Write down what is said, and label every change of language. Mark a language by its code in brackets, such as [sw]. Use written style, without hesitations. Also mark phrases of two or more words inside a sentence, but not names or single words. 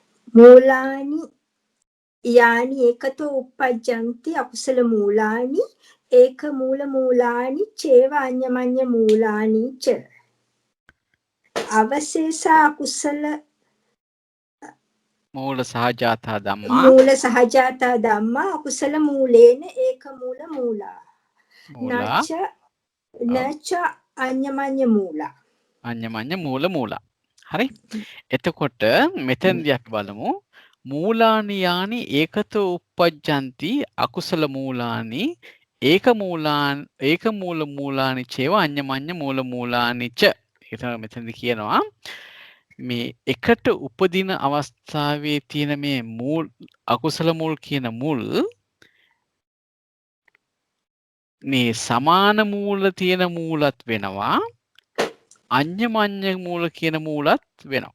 [pi] මූලානි යානි ඒකතෝ uppajjanti අකුසල මූලානි ඒක මූල මූලානි චේව අඤ්ඤමඤ්ඤ මූලානි ච අවශේෂ අකුසල මූල සහජාතා ධම්මා මූල සහජාතා ධම්මා අකුසල මූලේන ඒක මූල මූලා මූලා නච අඤ්ඤමඤ්ඤ මූලා අඤ්ඤමඤ්ඤ මූලා [si] හරි එතකොට මෙතෙන්දී අපි බලමු [pi] මූලානි යානි ඒකතෝ uppajjanti අකුසල මූලානි ඒක මූල මූලානි චේව අඤ්ඤමඤ්ඤ මූලානි ච [si] ඒක මෙතෙන්දී කියනවා මේ එකට උපදින අවස්ථාවේ තියෙන මේ මූල අකුසල මූල කියන මුල් මේ සමාන මූල තියෙන මූලත් වෙනවා [pi] අඤ්ඤමඤ්ඤ මූල [si] කියන මූලත් වෙනවා.